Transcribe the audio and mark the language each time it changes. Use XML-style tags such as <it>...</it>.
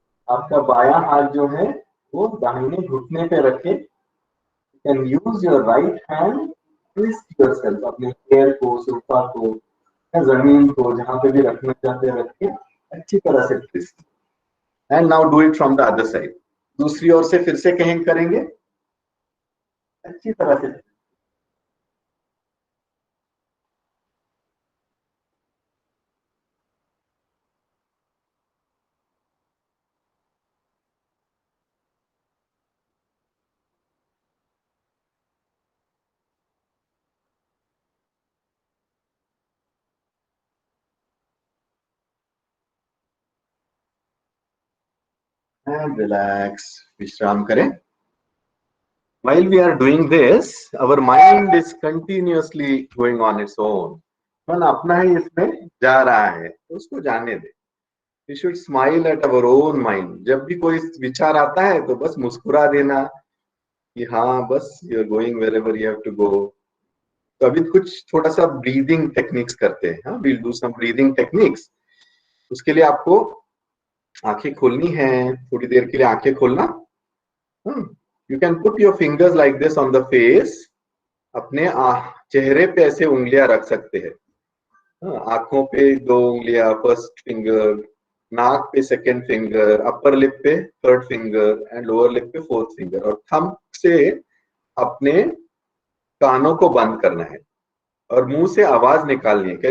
<hi>आपका बायां हाथ जो है वो दाहिने घुटने पे रखे।</hi> <en>You can use your right hand, twist yourself.</en> <hi>अपने पैर को, सोफा को या जमीन को जहां पे भी रखना चाहते हैं रख के अच्छी तरह से twist.</hi> <en>And now do it from the other side.</en> <hi>दूसरी ओर से फिर से कहीं करेंगे, अच्छी तरह से।</hi> <en>And relax,</en> <hi>विश्राम करें।</hi> <en>While we are doing this, our mind is continuously going on its own.</en> <hi>मन अपना ही इसमें जा रहा है, उसको जाने दे।</hi> <en>We should smile at our own mind.</en> <hi>जब भी कोई विचार आता है तो बस मुस्कुरा देना कि हाँ बस</hi> <en>you are going wherever you have to go.</en> <hi>तो अभी कुछ थोड़ा सा ब्रीदिंग टेक्निक्स करते हैं।</hi> <en>हाँ, we'll do some breathing techniques.</en> <hi>उसके लिए आपको आंखें खोलनी है, थोड़ी देर के लिए आंखें खोलना।</hi> <en>You can put your fingers like this on the face.</en> <hi>अपने चेहरे पे ऐसे उंगलियां रख सकते हैं। आंखों पे 2 उंगलियां,</hi> <en>first finger,</en> <hi>नाक पे</hi> <en>second finger, upper lip</en> <hi>पे</hi> <en>third finger and lower lip</en> <hi>पे</hi> <en>fourth finger,</en> <hi>और थंब से अपने कानों को बंद करना है और मुंह से आवाज निकालनी है।</hi>